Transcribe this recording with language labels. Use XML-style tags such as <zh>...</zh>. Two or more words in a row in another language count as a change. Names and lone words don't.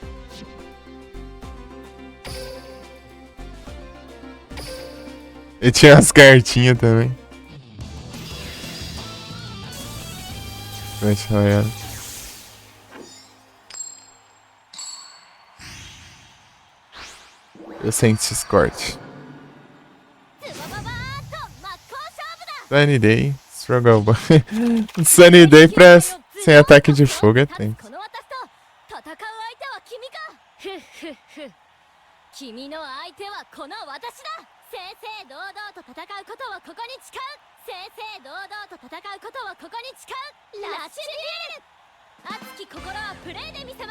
<pt>E tinha as cartinhas também. Clash Royale. Eu senti esse corte.</pt> <ja>ズバババーッと真っ向勝負だ。</ja> <pt>Sunny Day, Struggle Boy. Sunny Day pra sem ataque de fogo é tempo.</pt> <ja>この私と戦う相手は君か。ふっふっふ。君の相手はこの私だ。正々堂々と戦うことをここに誓う。正々堂々と戦うことをここに誓う。ラッシュデュエル。熱き心はプレイで見せます。</ja>